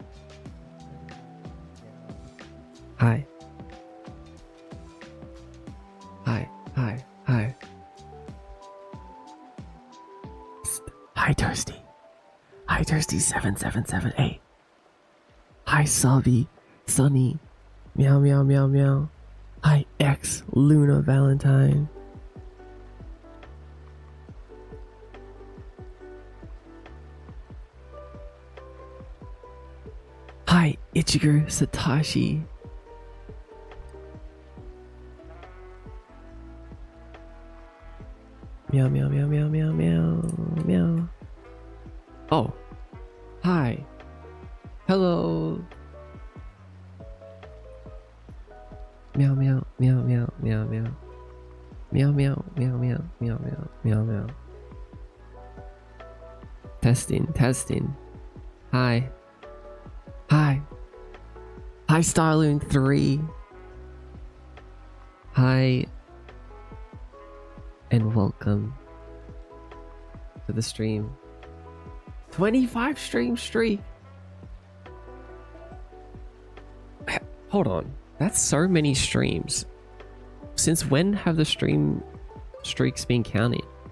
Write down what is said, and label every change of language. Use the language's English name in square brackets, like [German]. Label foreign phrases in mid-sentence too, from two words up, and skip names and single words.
[English] Hi. Hi. Hi. Hi. Psst. Hi Toasty. Hi Toasty 7778. Hi Subby. Sunny. Meow meow meow meow. Hi X Luna Valentine. Hi Ichigo Satoshi. Meow meow meow meow meow meow meow. Oh. Hi. Hello. Meow meow meow meow meow meow. Meow meow meow meow meow meow meow meow. Testing, testing. Hi. Hi. Hi Starloon 3. Hi. And welcome to the stream. 25 stream streak. Hold on. That's so many streams. Since when have the stream streaks been counted?